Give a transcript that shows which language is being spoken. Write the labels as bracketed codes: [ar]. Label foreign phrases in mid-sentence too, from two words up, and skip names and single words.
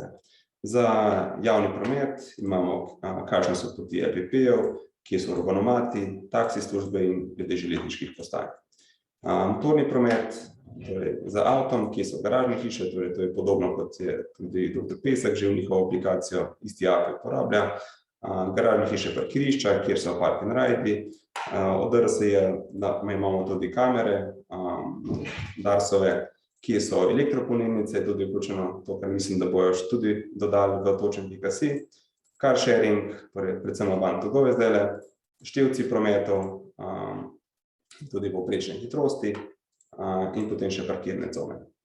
[sl] Za javni promet imamo, kakšne so poti EPP-jev, kje so urbanomati, taksi službe in glede železniških postaj. Motorni promet, torej za avtom, kje so garažne hiše, torej to je podobno, kot je tudi dr. Pesek že v njihovo aplikacijo, isti API uporablja. Garažne hiše, parkirišča, kjer so [en] park and ride, [sl] od DRSI-ja imamo tudi kamere, Darsove, kje so elektropolnilnice, tudi vključeno to, kar mislim, da bojo tudi dodali v točen.si, [en] car sharing, [sl] torej predvsem van-to-go zdajle, števci prometov, tudi povprečne hitrosti in potem še parkirne cone.